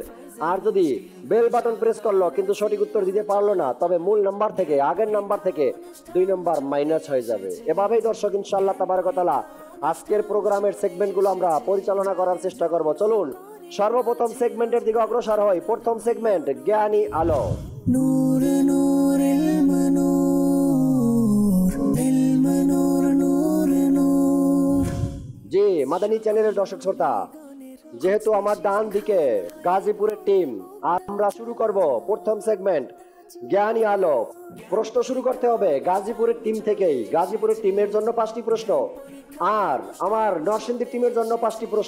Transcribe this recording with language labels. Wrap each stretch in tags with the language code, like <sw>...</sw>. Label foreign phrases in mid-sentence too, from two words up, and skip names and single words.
<bn>আর যদি</bn> <en>bell button press</en> <bn>করলো কিন্তু সঠিক উত্তর দিতে পারলো না তবে মূল নাম্বার থেকে, আগের নাম্বার থেকে 2</bn> <en>number minus</en> <bn>হয়ে যাবে। এভাবেই দর্শক</bn> <ar>إن شاء الله تبارك وتعالى</ar> <bn>আজকের প্রোগ্রামের সেগমেন্টগুলো আমরা পরিচালনা করার চেষ্টা করব। চলুন সর্বপ্রথম সেগমেন্টের দিকে অগ্রসর হই। প্রথম সেগমেন্ট জ্ঞানী আলো।</bn> <ar>نور نور علم نور علم نور نور نور।</ar> <bn>জি মাদানী চ্যানেলের দর্শক শ্রোতা, যেহেতু আমার ডান দিকে গাজীপুরের টিম, আমরা শুরু করব প্রথম সেগমেন্ট জ্ঞানী আলো। প্রশ্ন শুরু করতে হবে গাজীপুরের টিম থেকেই। গাজীপুরের টিমের জন্য 5টি প্রশ্ন, আর আমার নরসিংদী টিমের জন্য 5টি প্রশ্ন।</bn>